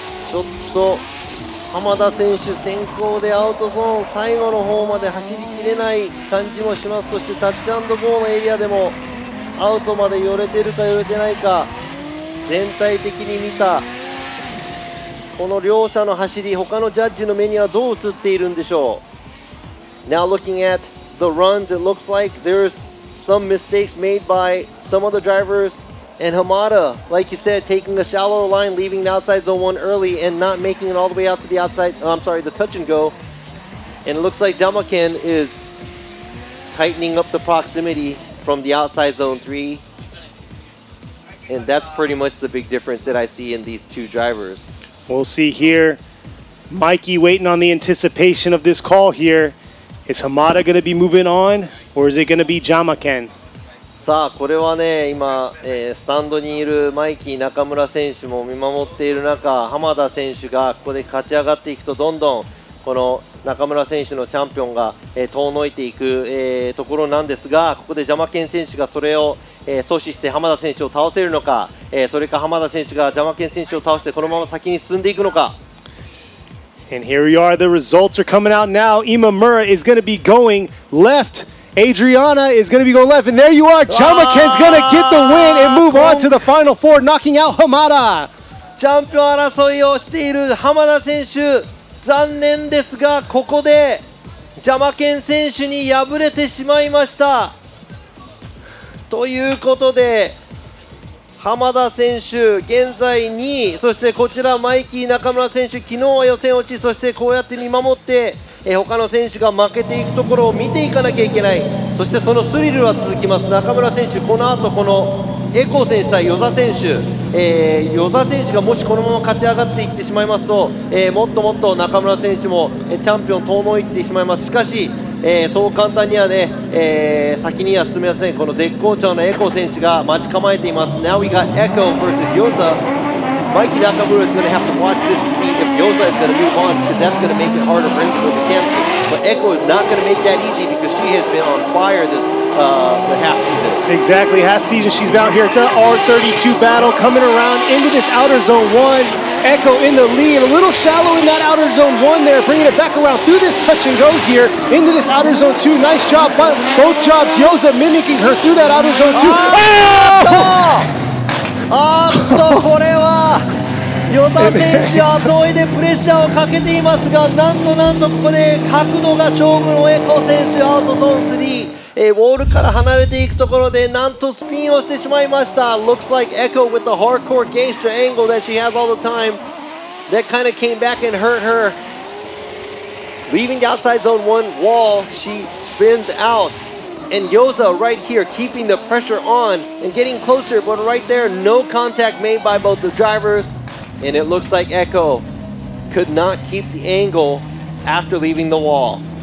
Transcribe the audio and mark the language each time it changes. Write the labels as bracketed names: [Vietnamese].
[Japanese] ちょっと浜田選手先行でアウトゾーン最後の方まで走りきれない感じもします。そしてタッチ&ゴーのエリアでもアウトまで寄れてるか寄れてないか、全体的に見たこの両者の走り、他のジャッジの目にはどう映っているんでしょう。 [English] Now looking at the runs, it looks like there's some mistakes made by some of the drivers, and Hamada, like you said, taking a shallow line, leaving the outside zone 1 early and not making it all the way out to the outside, the touch and go. And it looks like Jyamaken is tightening up the proximity from the outside zone 3, and that's pretty much the big difference that I see in these two drivers. We'll see here. Mikey waiting on the anticipation of this call here. Is Hamada going to be moving on, or is it going to be Jyamaken? [Japanese] さあこれはね、今、スタンドにいるマイキー中村選手も見守っている中、浜田選手がここで勝ち上がっていくと、どんどんこの中村選手のチャンピオンが、遠のいていく、ところなんですが、ここでジャマケン選手がそれを、阻止して浜田選手を倒せるのか、それか浜田選手がジャマケン選手を倒してこのまま先に進んでいくのか。 [English] And here we are, the results are coming out now. Imamura is going to be going left. Adriana is going to be going left. And there you are, Jyamaken's going to get the win and move on to the final four, knocking out Hamada. [Japanese] チャンピオン争いをしている浜田選手、残念ですがここでジャマケン選手に敗れてしまいました。ということで浜田選手現在2位、そしてこちらマイキー中村選手、昨日は予選落ち、そしてこうやって見守って他の選手が負けていくところを見ていかなきゃいけない。そしてそのスリルは続きます。中村選手、この後このエコー選手対與座選手、與座選手がもしこのまま勝ち上がっていってしまいますと、もっともっと中村選手もチャンピオン遠のいてしまいます。しかし、そう簡単にはね、先には進めません。この絶好調のエコー選手が待ち構えています。 [English] Now we got Echo versus Yoza.Mikey Nakamura is going to have to watch this to see if Yoza is going to move on, because that's going to make it harder for him to go to championship. But Echo is not going to make that easy because she has been on fire this the half season. Exactly, half season. She's been out here at the R32 battle, coming around into this outer zone 1. Echo in the lead, a little shallow in that outer zone 1 there, bringing it back around through this touch and go here into this outer zone 2. Nice job, both jobs. Yoza mimicking her through that outer zone 2. Oh! [Japanese] これは与田選手は後追いでプレッシャーをかけていますが、なんとここで角度が勝負のエコ選手、アウトゾーン3、ウォールから離れていくところでなんとスピンをしてしまいました。 [English] Looks like Echo with the hardcore gangster angle that she has all the time, that kind of came back and hurt her. Leaving the outside zone 1 wall, she spins out.And Yoza right here keeping the pressure on and getting closer, but right there no contact made by both the drivers, and it looks like Echo could not keep the angle after leaving the wall.